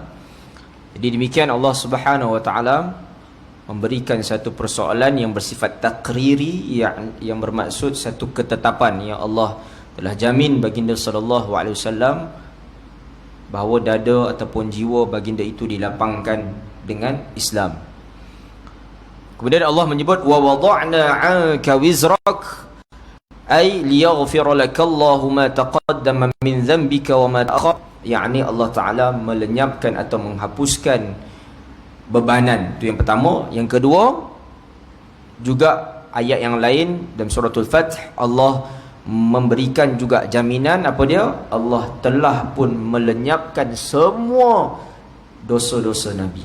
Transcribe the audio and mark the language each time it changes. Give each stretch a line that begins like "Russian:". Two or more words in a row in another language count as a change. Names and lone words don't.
Malay: Jadi demikian Allah
Arabic: سبحانه وتعالى
Malay: memberikan satu persoalan yang bersifat takriri, yang bermaksud satu ketetapan yang Allah telah jamin baginda
Arabic: صلى الله عليه وسلم
Malay: bahawa dada ataupun jiwa baginda itu dilapangkan dengan Islam. Kemudian Allah menyebut
Arabic: ووضعنا عنك وزرك أي ليغفر لك الله ما تقدم من ذنبك وما تأخر,
Malay: yakni Allah Taala melenyapkan atau menghapuskan bebanan. Itu yang pertama. Yang kedua, juga ayat yang lain dalam suratul Fath, Allah memberikan juga jaminan apa dia? Allah telah pun melenyapkan semua dosa-dosa Nabi.